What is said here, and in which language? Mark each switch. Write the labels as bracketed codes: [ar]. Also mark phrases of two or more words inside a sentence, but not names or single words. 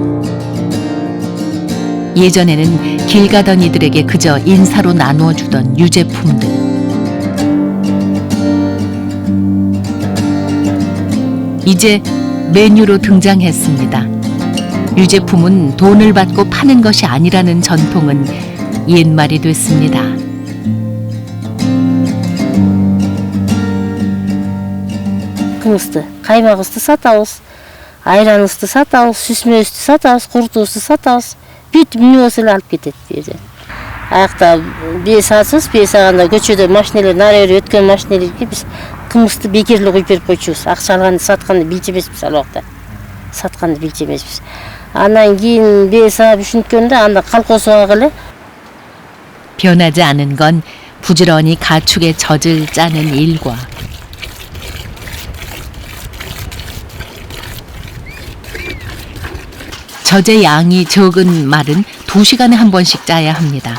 [ko] 예전에는 길 가던 이들에게 그저 인사로 나누어 주던 유제품들. 이제 메뉴로 등장했습니다. 유제품은 돈을 받고 파는 것이 아니라는 전통은 옛말이 됐습니다. [ky] Кымызды, каймагыбызды сатабыз, айраныбызды сатабыз, сүсмөбүздү сатабыз, куртубузду сатабыз. Бүт эмне болсо эле алып кетет бери. Аякта бие сатсыз, бие саганда көчөдө машинелер нары бери өткөн машинелерге биз кымызды бекерле коюп берип койчубуз. Акча алганды сатканды билчү эмеспиз ал убакта. Сатканды билчү эмеспиз. Андан кийин бие саап үшүнткөндө анда колхозго алгыле. [ko] 변하지 않은 건 부지런히 가축의 젖을 짜는 일과 젖의 양이 적은 말은 2시간에 한 번씩 짜야 합니다.